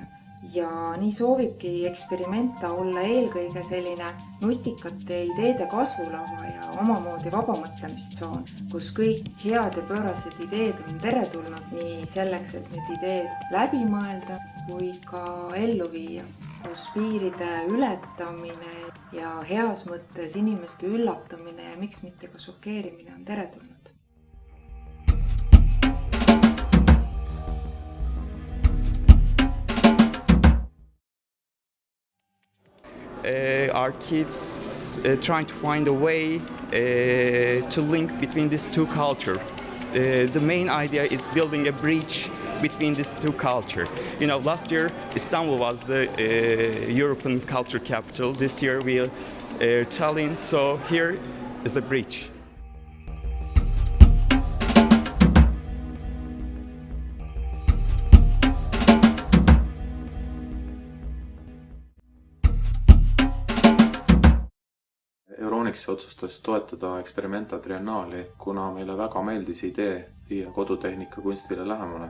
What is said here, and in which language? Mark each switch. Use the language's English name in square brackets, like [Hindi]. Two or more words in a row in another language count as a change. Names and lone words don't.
[Estonian] Ja nii soovibki Experimenta olla eelkõige selline nutikate ideede kasvulava ja omamoodi vabamõtlemistsoon, kus kõik head ja pöörased ideed on teretulnud nii selleks, et need ideed läbi mõelda kui ka ellu viia, kus piiride ületamine ja heas mõttes inimeste üllatamine ja miks mitte ka šokeerimine on teretulnud. [English] Our kids trying to find a way to link between these two cultures. The main idea is building a bridge between these two cultures. You know, last year Istanbul was the European culture capital. This year we are Tallinn, so here is a bridge. [Estonian] Euronics otsustas toetada Experimenta Triennaali, kuna meile väga meeldis idee viia kodutehnika kunstile lähemale.